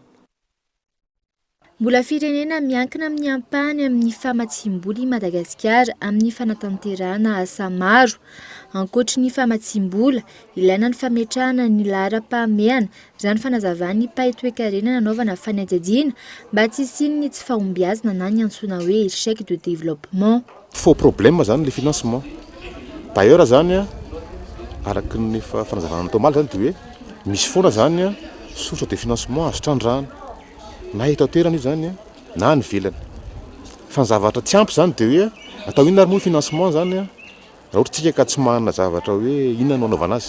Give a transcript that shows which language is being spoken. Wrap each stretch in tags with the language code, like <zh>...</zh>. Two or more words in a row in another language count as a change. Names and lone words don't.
<mg>Mbola firenena miankina amin'ny ampahany amin'ny famatsim-boly Madagasikara amin'ny fanatanterahana asa maro. Ankoatry ny famatsim-bola, ilaina ny fametrahana ny laharam-pahamehana, izany fanazavana ny paitoekarena nanaovana fanadihadiana mba tsy hisiany tsy fahombiazana na ny antsoina hoe</mg> <fr>échec de développement. Faux problème zany le financement.</fr> <mg>D'ailleurs zany araky ny fanazavana natao maly zany dia hoe misy foana zany</mg> <fr>source de financement</fr> <mg>azo trandrahana na eto an-toerana io zany na ny velany. Fa ny zavatra tsy ampy zany dia hoe atao inona ary moa financement zany raha ohatra tsika ka tsy manana zavatra hoe inona no anaovana azy.</mg>